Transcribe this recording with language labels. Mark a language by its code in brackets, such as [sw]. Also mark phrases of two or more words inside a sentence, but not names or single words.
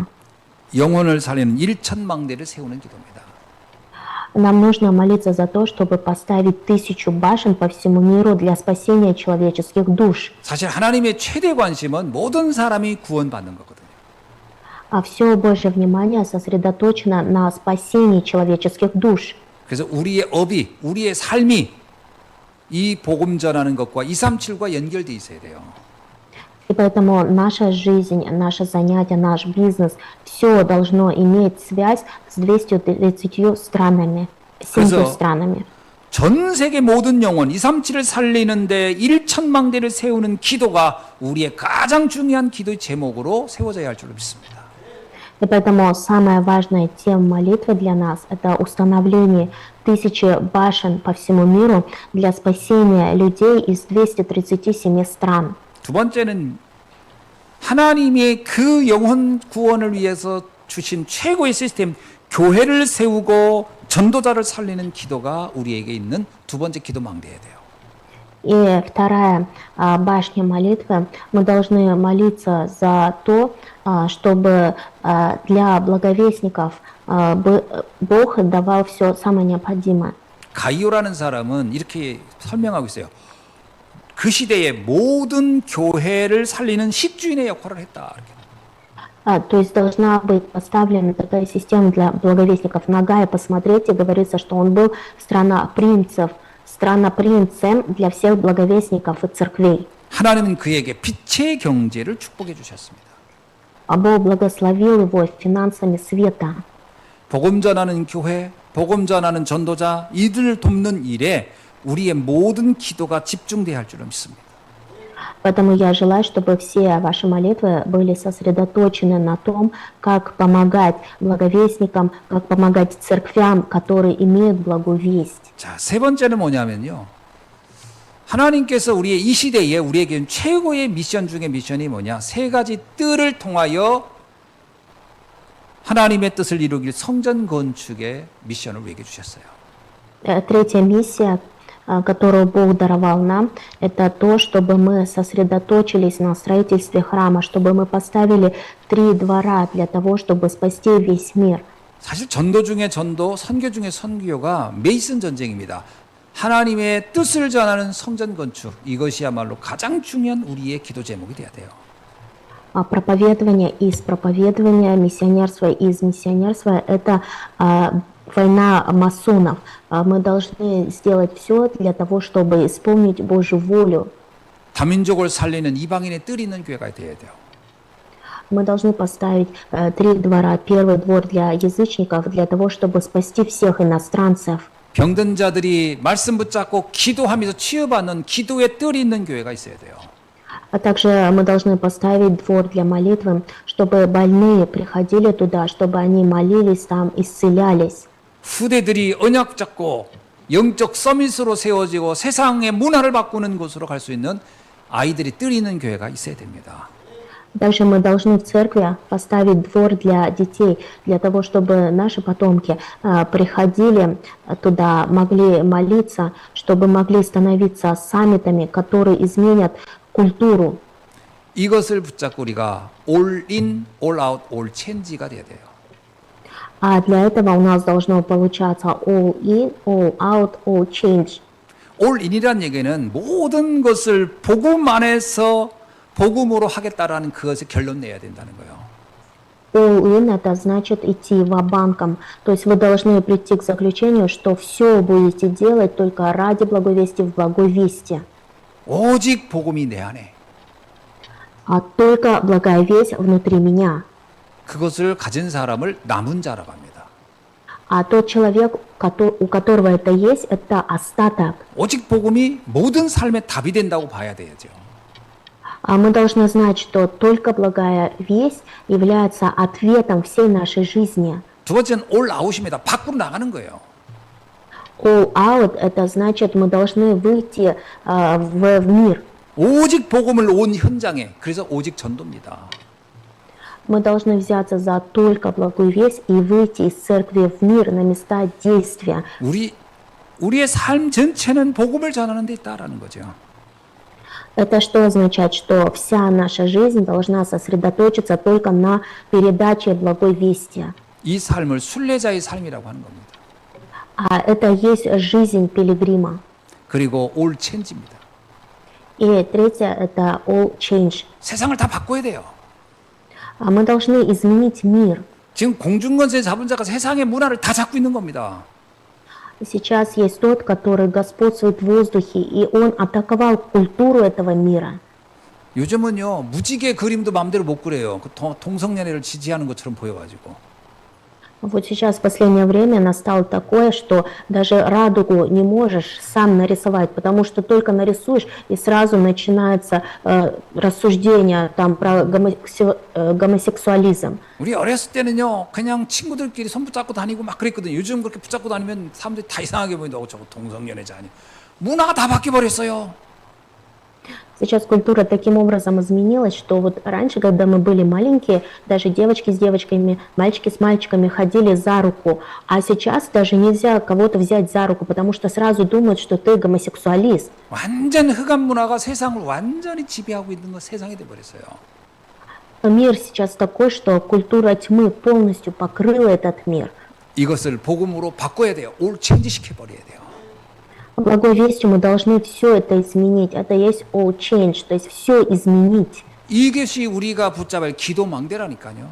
[ko] 영혼을 살리는 1,000망대를 세우는 기도입니다. [ru] Нам нужно молиться за то, чтобы поставить 1000 башен по всему миру для спасения человеческих душ. [ko] 사실 하나님의 최대 관심은 모든 사람이 구원받는 거거든요. [ru] А все Божье внимание сосредоточено на спасении человеческих душ. [ko] 그래서 우리의 업이, 우리의 삶이 이 복음 전하는 것과 237과 연결돼 있어야 돼요. [ru] И поэтому наша жизнь, наше занятие, наш бизнес, все должно иметь связь с 230 странами, 70 странами. [ko] 전 세계 모든 영혼 237을 살리는데 1천망대를 세우는 기도가 우리의 가장 중요한 기도의 제목으로 세워져야 할 줄로 믿습니다. [ru] И поэтому самая важная тема молитвы для нас – это установление 1000 башен по всему миру для спасения людей из 237 стран. [ko] 두 번째는 하나님의 그 영혼 구원을 위해서 주신 최고의 시스템, 교회를 세우고 전도자를 살리는 기도가 우리에게 있는 두 번째 기도 망대해야 돼요. [ru] И вторая башня молитвы, мы должны молиться за то, чтобы для благовестников Бог давал все самое необходимое. [ko] 가이오라는 사람은 이렇게 설명하고 있어요. 그 시대의 모든 교회를 살리는 식주인의 역할을 했다. 이렇게. [ru] То есть должна быть поставлена такая система для благовестников. Нагая, посмотрите, говорится, что он был страна-принцем для всех благовестников и церквей. [ko] 하나님은 그에게 빛의 경제를 축복해 주셨습니다. [ru] А Бог благословил его финансами света. [ko] 복음 전하는 교회, 복음 전하는 전도자, 이들을 돕는 일에 우리의 모든 기도가 집중돼야 할 줄로 믿습니다. [ru] Поэтому я желаю, чтобы все ваши молитвы были сосредоточены на том, как помогать благовестникам, как помогать церквям, которые имеют благую весть. [ko] 자, 세 번째는 뭐냐면요. 하나님께서 우리의 이 시대에 우리에게 최고의 미션 중에 미션이 뭐냐? 세 가지 뜰을 통하여 하나님의 뜻을 이루길 성전 건축의 미션을 우리에게 주셨어요. [ru] Третья миссия, которую Бог даровал нам, это то, чтобы мы сосредоточились на строительстве храма, чтобы мы поставили 3 двора для того, чтобы спасти весь мир. [ko] 사실 전도 중에 전도, 선교 중에 선교가 메이슨 전쟁입니다. 하나님의 뜻을 전하는 성전 건축, 이것이야말로 가장 중요한 우리의 기도 제목이 돼야 돼요. [ru] Проповедование из проповедования, миссионерство из миссионерства – это война масонов. Мы должны сделать все для того, чтобы исполнить Божью волю. [ko] 다민족을 살리는 이방인의 뜰 있는 교회가 돼야 돼요. [ru] Мы должны поставить 3 двора. Первый двор для язычников, для того, чтобы спасти всех иностранцев. [ko] 병든 자들이 말씀 붙잡고 기도하면서 치유받는 기도의 뜰이 있는 교회가 있어야 돼요. [ru] А также мы должны поставить двор для молитвы, чтобы больные приходили туда, чтобы они молились там, исцелялись. [ko] 후대들이 언약 잡고 영적 서밋으로 세워지고 세상의 문화를 바꾸는 곳으로 갈 수 있는 아이들이 뜰 있는 교회가 있어야 됩니다. [ru] Также мы должны в церкви поставить двор для детей, для того, чтобы наши потомки приходили туда, могли молиться, чтобы могли становиться саммитами, которые изменят культуру. [ko] 이것을 붙잡고 우리가 [en] all in, all out, all change [ko] 가 돼야 돼요. [ru] А для этого у нас должно получаться [en] all in, all out, all change. all in [ko] 이란 얘기는 모든 것을 복음 안에서 복음으로 하겠다라는 그것을 결론 내야 된다는 거예요. [en] All in [ru] это значит идти ва-банком. То есть вы должны прийти к заключению, что все будете делать только ради благовестия в благой вести. [ko] 오직 복음이 내 안에. [ru] А только благая весть внутри меня. [ko] 그것을 가진 사람을 남은 자라고 합니다. [ru] А тот человек, у которого это есть, это остаток. [ko] 오직 복음이 모든 삶의 답이 된다고 봐야 되죠. [ru] А мы должны знать, что только благая весть является ответом всей нашей жизни. [ko] 두 번째는 [en] all out [ko] 입니다. 밖으로 나가는 거예요. [en] All out [ru] это значит, мы должны выйти в мир. [ko] 오직 복음을 온 현장에. 그래서 오직 전도입니다. [ru] Мы должны взяться за только благую весть и выйти из церкви в мир на места действия. [ko] 우리의 삶 전체는 복음을 전하는 데 있다라는 거죠. [ru] Это что означает? Что вся наша жизнь должна сосредоточиться только на передаче благой вести. [ko] 이 삶을 순례자의 삶이라고 하는 겁니다. [ru] А это есть жизнь пилигрима. [ko] 그리고 [en] all change [ko] 입니다. [ru] И третье это [en] all change. [ko] 세상을 다 바꿔야 돼요. [ru] А мы должны изменить мир. [ko] 지금 공중권세 잡은 자가 세상의 문화를 다 잡고 있는 겁니다. [ru] Сейчас есть тот, который господствует в воздухе, и он атаковал культуру этого мира. [ko] 요즘은요 무지개 그림도 마음대로 못 그려요. 그 동성연애를 지지하는 것처럼 보여가지고. [ru] Вот сейчас в последнее время настало такое, что даже радугу не можешь сам нарисовать, потому что только нарисуешь, и сразу начинается рассуждение там про гомосексуализм. [ko] 우리 어렸을 때는요, 그냥 친구들끼리 손 붙잡고 다니고 막 그랬거든요. 요즘 그렇게 붙잡고 다니면 사람들이 다 이상하게 보인다고 저거 동성연애자 아니. 문화가 다 바뀌어 버렸어요. [ru] Сейчас культура таким образом изменилась, что вот раньше, когда мы были маленькие, даже девочки с девочками, мальчики с мальчиками ходили за руку, а сейчас даже нельзя кого-то взять за руку, потому что сразу думают, что ты гомосексуалист. [ko] 완전 흑암 문화가 세상을 완전히 지배하고 있는 거 세상이 돼 버렸어요. [ru] Мир сейчас такой, что культура тьмы полностью покрыла этот мир. [ko] 이것을 복음으로 바꿔야 돼요. [en] all change [ko] 시켜 버려야 돼요. [ru] Благой вестью мы должны все это изменить. Это есть [en] all change, [ru] то есть все изменить. [ko] 이것이 우리가 붙잡을 기도 망대라니까요.